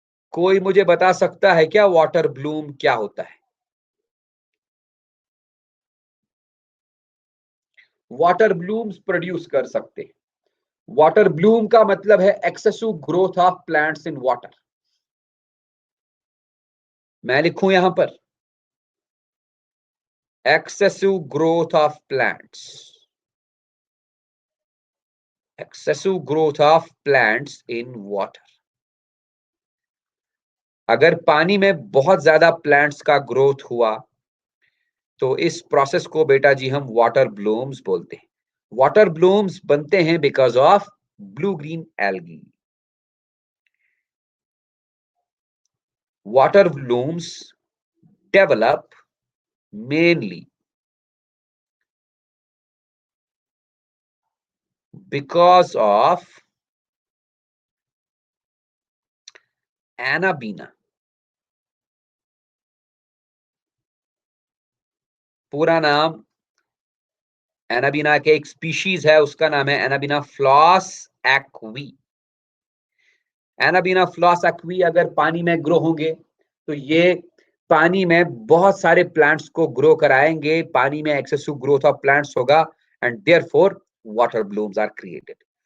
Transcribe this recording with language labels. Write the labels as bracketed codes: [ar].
[hi] कोई मुझे बता सकता है क्या वाटर ब्लूम क्या होता है? वाटर ब्लूम्स प्रोड्यूस कर सकते हैं। वाटर ब्लूम का मतलब है [en] Excessive growth of plants in water. [hi] मैं लिखूं यहां पर [en] excessive growth of plants, excessive growth of plants in water। [hi] अगर पानी में बहुत ज्यादा प्लांट्स का ग्रोथ हुआ तो इस प्रोसेस को बेटा जी हम वाटर ब्लूम्स बोलते हैं। [en] water blooms [hi] बनते हैं [en] Because of blue green algae. water blooms develop mainly because of Anabaena. [hi] पूरा नाम एनाबीना के एक स्पीशीज है, उसका नाम है anabaena floss equi. Anabaena floss equi अगर पानी में ग्रो होंगे तो ये पानी में बहुत सारे प्लांट्स को ग्रो कराएंगे, पानी में एक्सेसिव ग्रोथ ऑफ प्लांट्स होगा [en] And therefore water blooms are created.